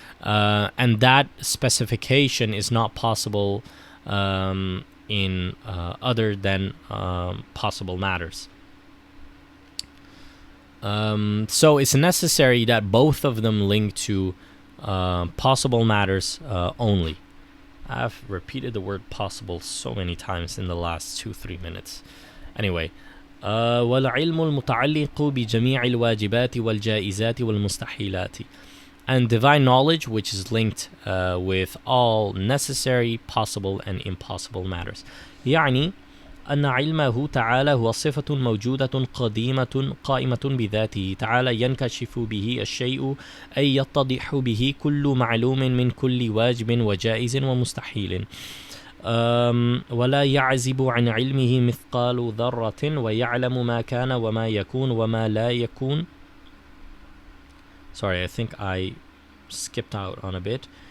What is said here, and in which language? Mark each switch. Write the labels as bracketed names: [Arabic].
[English] And that specification is not possible in other than possible matters. So it's necessary that both of them link to possible matters only. I've repeated the word possible so many times in the last 2-3 minutes. [Arabic] Anyway, والعلم المتعلق بجميع الواجبات والجائزات والمستحيلات. [English] And divine knowledge, which is linked with all necessary, possible, and impossible matters. [Arabic] يعني أن علمه تعالى هو صفة موجودة قديمة قائمة بذاته تعالى ينكشف به الشيء أي يتضح به كل معلوم من كل واجب وجائز ومستحيل ولا يعزب عن علمه مثقال ذرة ويعلم ما كان وما يكون وما لا يكون. [English] Sorry, I think I skipped out on a bit.